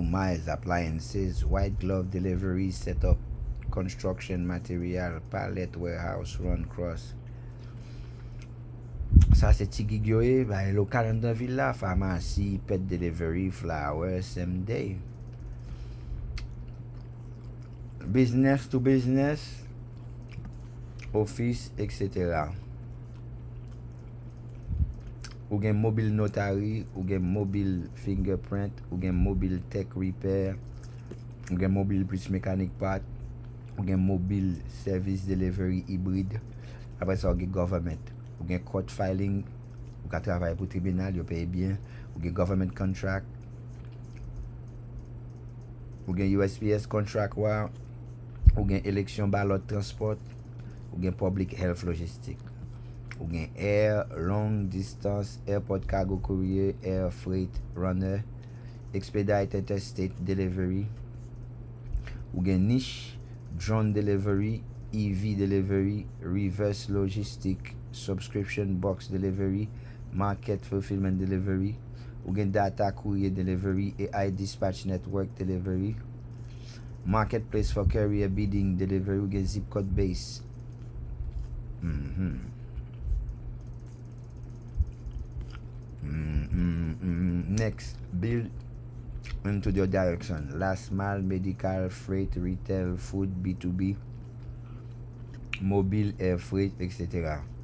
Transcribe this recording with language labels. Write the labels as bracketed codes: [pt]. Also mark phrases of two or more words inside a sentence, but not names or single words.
[en] miles, appliances, white glove delivery, setup, construction material, pallet, warehouse, run cross. [ht] Ça c'est ti gig yo e, ba local an dan villa, [en] pharmacy, pet delivery, flowers, same day. Business to business, office, etc. [ht] Ou gen [en] mobile notary, [ht] ou gen [en] mobile fingerprint, [ht] ou gen [en] mobile tech repair, [ht] ou gen [en] mobile plus mechanic part, [ht] ou gen [en] mobile service delivery [ht] hybride. Après ça, ou gen government, ou gen [en] court filing, [ht] ou ka travay pou tribunal, yo paye bien, ou gen [en] government contract, [ht] ou gen USPS contract wa, ou gen [en] election ballot transport, [ht] ou gen [en] public health logistic. [ht] Ou gen [en] air, long distance, airport cargo courier, air freight runner, expedite interstate delivery. [ht] Ou gen niche, [en] drone delivery, EV delivery, reverse logistic, subscription box delivery, market fulfillment delivery. [ht] Ou gen [en] data courier delivery, AI dispatch network delivery, marketplace for carrier bidding delivery. [ht] Ou gen [en] zip code base. Next, build into your direction. Last mile, medical, freight, retail, food, B2B, mobile, air freight, etc.